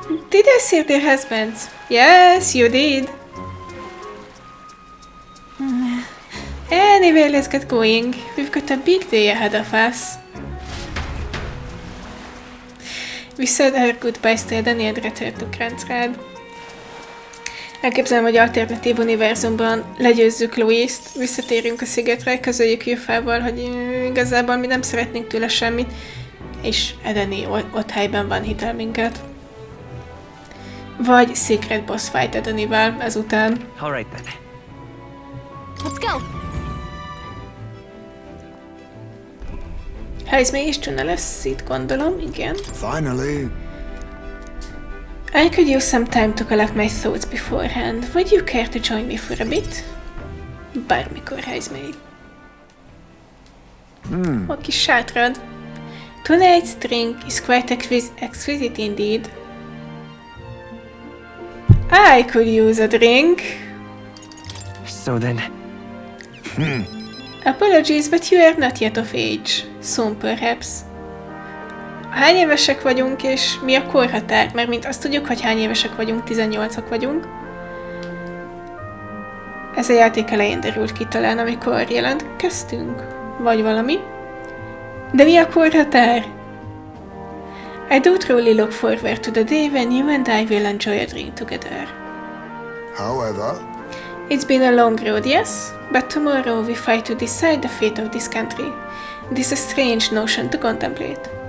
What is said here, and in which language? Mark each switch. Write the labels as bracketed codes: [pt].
[en] Did I see their husbands? Yes, you did. Anyway, let's get going. We've got a big day ahead of us. We said our goodbyes to Edeni and returned to Kranzrád. [hu] Elképzelem, hogy alternatív univerzumban legyőzzük Louist, visszatérjünk a szigetre, közöljük Euphával, hogy igazából mi nem szeretnénk tőle semmit, és Edeni ott helyben van, hitel minket. Vagy Secret Boss Fight Edenivel ezután. [en] All right then. Let's go. [hu] Heismay és Junah lesz itt, gondolom, igen. [en] Finally. I could use some time to collect my thoughts beforehand. Would you care to join me for a bit? [hu] Bármikor, Heismay. A kis sátrad. [en] Tonight's drink is quite exquisite indeed. I could use a drink. So then, Apologies, but you are not yet of age. Soon perhaps. [hu] Hány évesek vagyunk, és mi a korhatár? Mert mint azt tudjuk, hogy hány évesek vagyunk, 18-ak vagyunk. Ez a játék elején derült ki talán, amikor jelentkeztünk. Vagy valami. De mi a korhatár? [en] I do truly look forward to the day when you and I will enjoy a drink together. However, It's been a long road, yes? But tomorrow we fight to decide the fate of this country. This is a strange notion to contemplate.